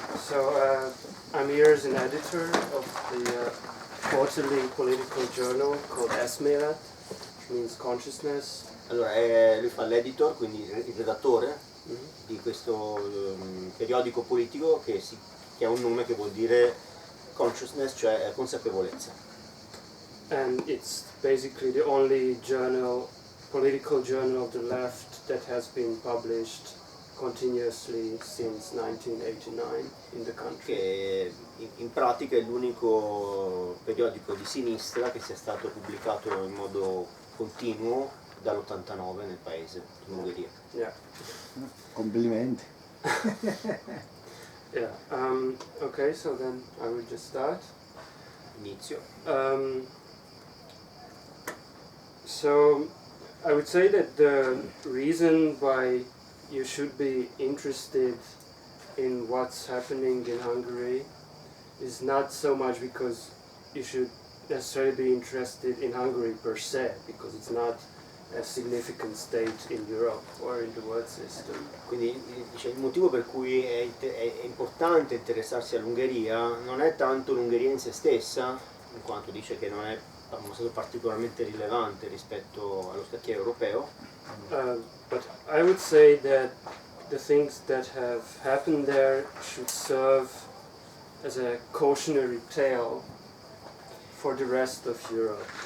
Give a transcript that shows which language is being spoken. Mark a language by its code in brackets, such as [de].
[en] So I'm here as an editor of the quarterly political journal called Eszmélet, which means consciousness. [it] Allora, lui fa l'editor, quindi il redattore di questo periodico politico che ha un nome che vuol dire consciousness, cioè consapevolezza. [en] And it's basically the only political journal of the left that has been published continuously since 1989 in the country. [it] Che in pratica è l'unico periodico di sinistra che sia stato pubblicato in modo continuo dall'89 nel paese, in Ungheria. [en] Yeah. [it] Complimenti. [en] Yeah. Okay, so then I will just start. [it] Inizio. [en] So I would say that the reason why you should be interested in what's happening in Hungary is not so much because you should necessarily be interested in Hungary per se, because it's not a significant state in Europe or in the world system. [it] Quindi il motivo per cui è importante interessarsi all'Ungheria non è tanto l'Ungheria in se stessa, in quanto dice che non è uno stato particolarmente rilevante rispetto allo scacchiere europeo. [en] But I would say that the things that have happened there should serve as a cautionary tale for the rest of Europe.